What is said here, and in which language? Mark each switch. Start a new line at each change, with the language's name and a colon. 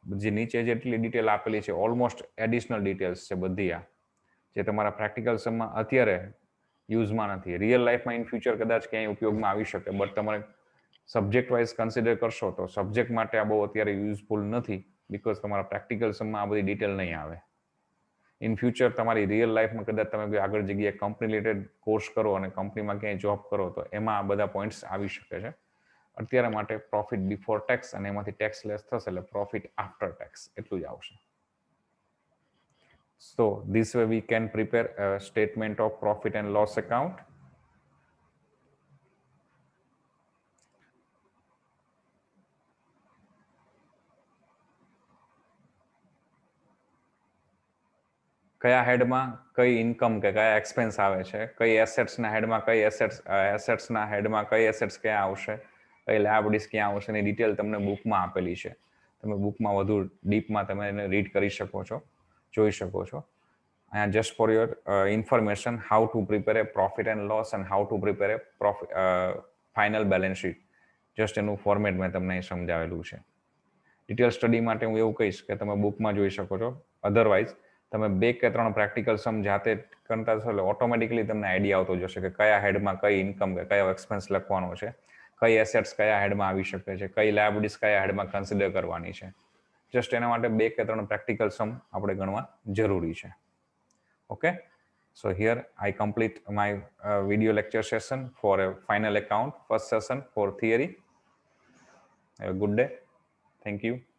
Gujarati: જે નીચે જેટલી ડિટેલ આપેલી છે ઓલમોસ્ટ એડિશનલ ડિટેલ્સ છે બધી, આ જે તમારા પ્રેક્ટિકલ સમમાં અત્યારે યુઝમાં નથી, રિયલ લાઈફમાં ઇન ફ્યુચર કદાચ ક્યાંય ઉપયોગમાં આવી શકે, બટ તમારે સબ્જેક્ટ વાઇઝ કન્સિડર કરશો તો સબ્જેક્ટ માટે આ બહુ અત્યારે યુઝફુલ નથી, બીકોઝ તમારા પ્રેક્ટિકલ સમમાં આ બધી ડિટેલ નહીં આવે. ઇન ફ્યુચર તમારી રિયલ લાઈફમાં કદાચ તમે કોઈ આગળ જગ્યાએ કંપની રિલેટેડ કોર્સ કરો અને કંપનીમાં ક્યાંય જોબ કરો તો એમાં આ બધા પોઈન્ટ્સ આવી શકે છે. અત્યારે માટે પ્રોફિટ બિફોર ટેક્સ અને એમાંથી ટેક્સ લેસ થશે એટલે પ્રોફિટ આફ્ટર ટેક્સ એટલું જ આવશે.
English: So this way we can prepare a statement of profit and loss account.
Gujarati: કયા હેડમાં કઈ ઇન્કમ કે કયા એક્સપેન્સ આવે છે, કઈ એસેટ્સના હેડમાં કઈ એસેટ્સના હેડમાં કઈ એસેટ્સ ક્યાં આવશે, કઈ લાયબિલિટીઝ ક્યાં આવશે એની ડિટેલ તમને બુકમાં આપેલી છે. તમે બુકમાં વધુ ડીપમાં તમે એને રીડ કરી શકો છો, જોઈ શકો છો.
English: And just for your information, how to prepare a profit and loss and how to prepare a final balance sheet.
Gujarati: Just એનું ફોર્મેટ મેં તમને અહીં સમજાવેલું છે. ડિટેલ સ્ટડી માટે હું એવું કહીશ કે તમે બુકમાં જોઈ શકો છો. અધરવાઇઝ તમે 2 કે 3 પ્રેક્ટિકલ સમ જાતે કરતા જશો એટલે ઓટોમેટિકલી તમને આઈડિયા આવતો જશે કે કયા હેડમાં કઈ ઇન્કમ કે કયો એક્સપેન્સ લખવાનો છે, કઈ એસેટ્સ કયા હેડમાં આવી શકે છે, કઈ લાયબિલિટીઝ કયા હેડમાં કન્સિડર કરવાની છે. જસ્ટ એના માટે 2 કે 3 પ્રેક્ટિકલ સમ આપણે ગણવા જરૂરી છે.
English: Okay, so here I complete my video lecture session for a final account, first session for theory. Have a good day. Thank you.